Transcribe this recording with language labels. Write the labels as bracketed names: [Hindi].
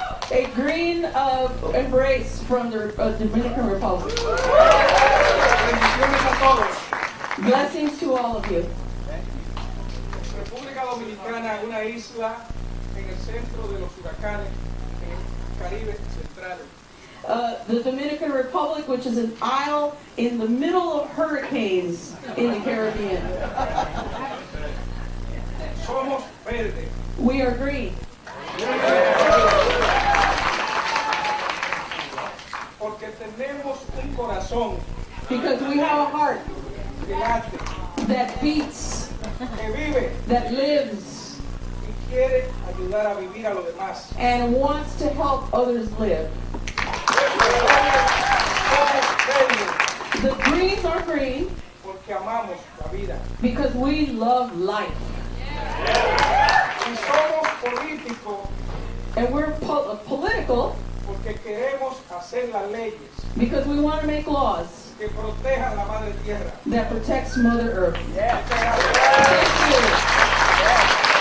[English] A green embrace from the Dominican Republic. [Spanish] Bendiciones a todos. [English] Blessings to all of you. [Spanish] República Dominicana es una isla en el centro de los huracanes en el Caribe Central. [English] The Dominican Republic, which is an isle in the middle of hurricanes in the Caribbean. [Spanish] Somos verdes. [English] We are green. [Spanish] Porque tenemos un corazón [English] Because we have a heart [Spanish] que late, [English] that beats, [Spanish] que vive [English] that lives, [Spanish] y quiere ayudar a vivir a los demás. [English] and wants to help others live. [Spanish] Somos verdes [English] The greens are green [Spanish] porque amamos la vida. [English] because we love life. [Spanish] Y somos políticos [English] And we're political [Spanish] porque queremos hacer las leyes [English] because we want to make laws [Spanish] que protejan la madre tierra. [English] that protects Mother Earth. Thank you.